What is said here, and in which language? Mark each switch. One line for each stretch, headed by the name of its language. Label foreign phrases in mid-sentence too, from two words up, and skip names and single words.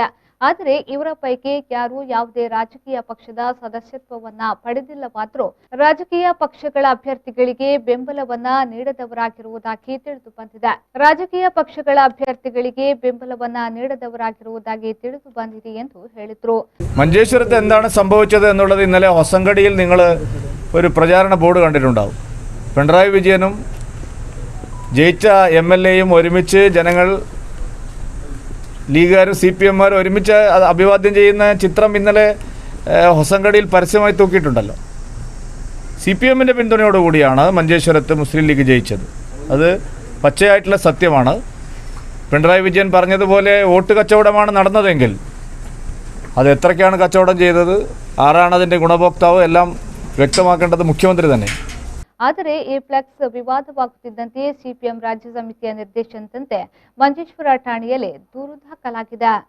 Kannada: ಆದರೆ ಇವರ ಪೈಕಿ ಯಾರು ಯಾವುದೇ ರಾಜಕೀಯ ಪಕ್ಷದ ಸದಸ್ಯತ್ವವನ್ನ ಪಡೆದಿಲ್ಲವಾದರೂ ರಾಜಕೀಯ ಪಕ್ಷಗಳ ಅಭ್ಯರ್ಥಿಗಳಿಗೆ ಬೆಂಬಲವನ್ನ ನೀಡದವರಾಗಿರುವುದಾಗಿ ತಿಳಿದು ಬಂದಿದೆ. ಎಂದು ಹೇಳಿದ್ರು.
Malayalam: മഞ്ചേശ്വരത്ത് എന്താണ് സംഭവിച്ചത് എന്നുള്ളത് ഇന്നലെ ഹൊസങ്കടിയിൽ നിങ്ങൾ ഒരു പ്രചാരണ ബോർഡ് കണ്ടിട്ടുണ്ടാവും. പിണറായി വിജയനും ജയിച്ച എം.എൽ.എയും ഒരുമിച്ച് ജനങ്ങൾ ലീഗുകാരും CPM-മാരും ഒരുമിച്ച് അഭിവാദ്യം ചെയ്യുന്ന ചിത്രം ഇന്നലെ ഹൊസങ്കടിയിൽ പരസ്യമായി തൂക്കിയിട്ടുണ്ടല്ലോ. CPM-ന്റെ പിന്തുണയോടുകൂടിയാണ് മഞ്ചേശ്വരത്ത് മുസ്ലിം ലീഗ് ജയിച്ചത്. അത് പച്ചയായിട്ടുള്ള സത്യമാണ്. പിണറായി വിജയൻ പറഞ്ഞതുപോലെ വോട്ട് കച്ചവടമാണ് നടന്നതെങ്കിൽ അത് എത്രയ്ക്കാണ് കച്ചവടം ചെയ്തത്, ആരാണ് അതിൻ്റെ ഗുണഭോക്താവ് എല്ലാം വ്യക്തമാക്കേണ്ടത് മുഖ്യമന്ത്രി തന്നെ.
Kannada: ಆದರೆ ಈ ಫ್ಲೆಕ್ಸ್ ವಿವಾದವಾಗುತ್ತಿದ್ದಂತೆ ಸಿಪಿಎಂ ರಾಜ್ಯ ಸಮಿತಿಯ ನಿರ್ದೇಶನದಂತೆ ಮಂಜೇಶ್ವರ ಠಾಣೆಯಲ್ಲಿ ದೂರು ದಾಖಲಾಗಿದೆ.